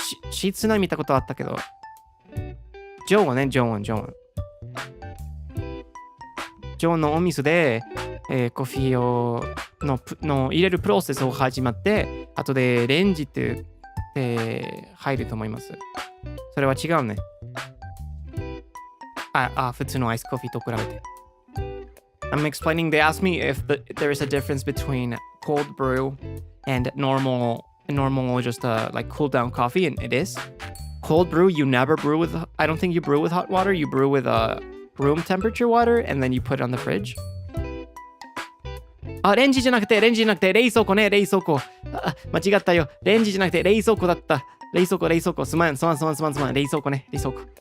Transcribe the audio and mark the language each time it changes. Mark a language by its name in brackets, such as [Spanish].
[Japanese] 室内見たことあったけど、常温ね、常温のお水で、コーヒーをの入れるプロセスを始まって、後でレンジって入ると思います。それは違うね。普通のアイスコーヒーと比べて。 [English] I'm explaining, they asked me if there is a difference between cold brew and normal just like cool down coffee, and it is. Cold brew, you never brew with, I don't think you brew with hot water, you brew with room temperature water and then you put it on the fridge. [Japanese] レンジじゃなくて冷蔵庫ね、冷蔵庫。間違ったよ。レンジじゃなくて冷蔵庫だった。冷蔵庫。すまん。冷蔵庫ね、冷蔵庫。